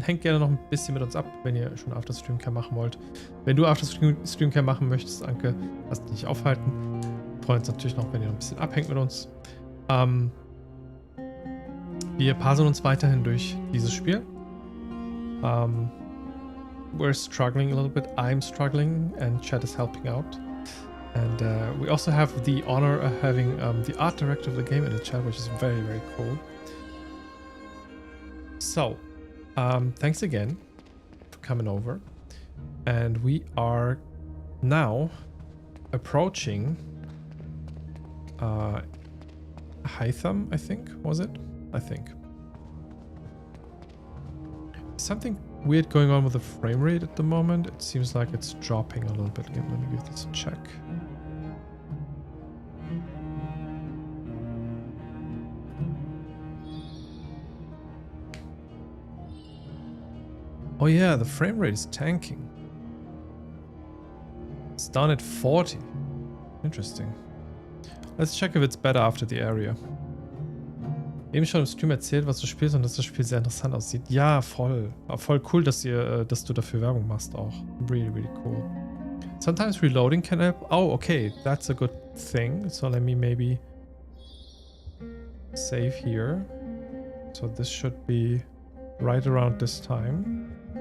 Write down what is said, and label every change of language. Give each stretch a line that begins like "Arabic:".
German: Hängt gerne noch ein bisschen mit uns ab, wenn ihr schon After Streamcam machen wollt. Wenn du After Streamcam machen möchtest, Anke, lass dich nicht aufhalten. Wir freuen uns natürlich noch, wenn ihr noch ein bisschen abhängt mit uns. Wir puzzeln uns weiterhin durch dieses Spiel.
English: We're struggling a little bit. I'm struggling and chat is helping out. And we also have the honor of having the art director of the game in the chat, which is very, very cool. So, thanks again for coming over. And we are now approaching Hytham, I think, was it? I think. Something weird going on with the frame rate at the moment. It seems like it's dropping a little bit. Let me give this a check. Oh yeah, the frame rate is tanking. It's down at 40. Interesting. Let's check if it's better after the area.
German: Eben schon im Stream erzählt, was du spielst und dass das Spiel sehr interessant aussieht. Ja, voll. Voll cool, dass du dafür Werbung machst auch.
English: Really, really cool. Sometimes reloading can help. Oh, okay. That's a good thing. So let me maybe save here. So this should be right around this time.